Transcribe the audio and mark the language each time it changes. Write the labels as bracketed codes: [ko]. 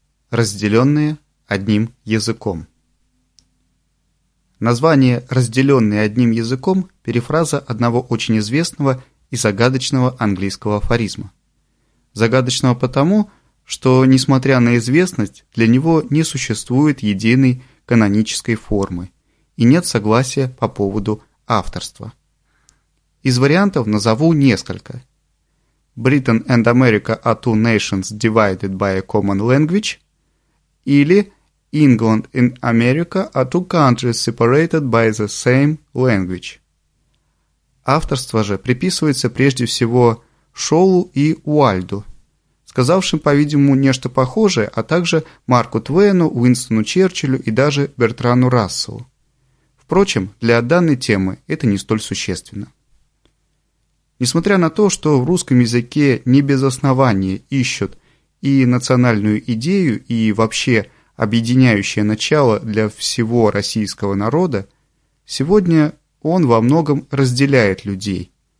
[ru] разделенные одним языком. Название «разделенные одним языком» – перефраза одного очень известного и загадочного английского афоризма. Загадочного потому, что, несмотря на известность, для него не существует единой канонической формы и нет согласия по поводу авторства. Из вариантов назову несколько. [en] Britain and America are two nations divided by a common language [ru] или [en] England and America are two countries separated by the same language. [ru] Авторство же приписывается прежде всего Шоулу и Уальду, сказавшим, по-видимому, нечто похожее, а также Марку Твену, Уинстону Черчиллю и даже Бертрану Расселу. Впрочем, для данной темы это не столь существенно. Несмотря на то, что в русском языке не без основания ищут и национальную идею, и вообще объединяющее начало для всего российского народа, сегодня он во многом разделяет людей.